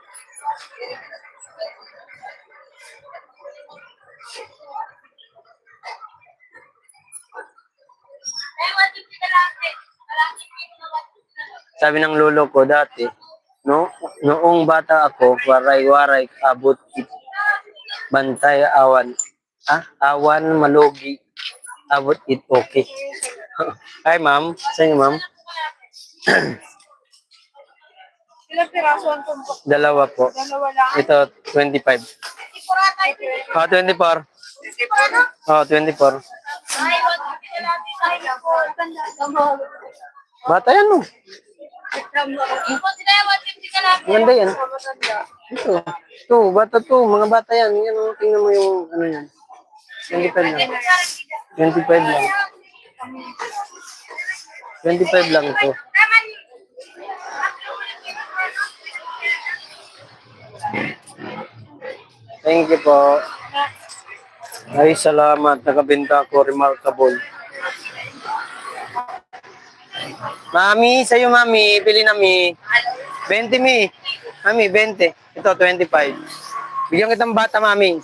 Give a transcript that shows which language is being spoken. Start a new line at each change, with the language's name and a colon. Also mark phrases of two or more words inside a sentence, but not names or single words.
Filipino: Sabi ng lolo ko dati, noong bata ako, waray-waray, abot bantay, awan. Awan, malugi, abot it, okay. Hi, ma'am. Sa inyo, ma'am? Ilang piraso ang tumpok? Dalawa po. Dalawa lang. Ito, 25. Oh, 24. Oh, 24. Ay, wag mo pinalaki tayo po. Ganda ka mo. Bata yan, no? Ipon sila yung 150 ka lang. Ganda yan. Ito. Ito, bata to. Mga bata yan. Yan, oh, tingnan mo yung, ano yan. 25 lang. 25 lang. 25 lang ito.
English: Thank you
Filipino: po. Ay, salamat. Nakabenta ako. Remarkable. Mami, sa'yo mami. Bili na mi. 20 mi. Mami, 20. Ito, 25. Bigyan kitang bata, mami.